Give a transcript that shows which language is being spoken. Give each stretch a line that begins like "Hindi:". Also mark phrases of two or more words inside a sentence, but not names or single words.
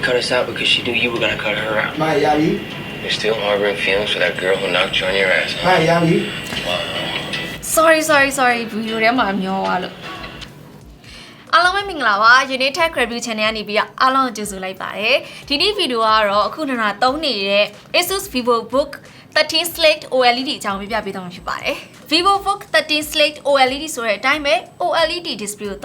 English: this out because she knew you were gonna cut her out. My Yabi. You're still harboring feelings for that girl who knocked you on your ass. My Yabi.
Burmese: Sorry. Video ထဲမှာမျောသွားလို့အားလုံးပဲမင်္ဂလာပါ Unit Tech Review Channel ကနေပြီးအားလုံးကြိုဆိုလိုက်ပါတယ်ဒီနေ့ဗီဒီယိုကတော့အခုနကသုံးနေတဲ့ Asus Vivobook 13 Slate OLED အကြောင်းပြပြပေးသွားမှာဖြစ်ပါတယ် Vivobook 13 Slate OLED ဆိုတဲ့အတိုင်းပဲ
English: OLED display
Burmese: ကို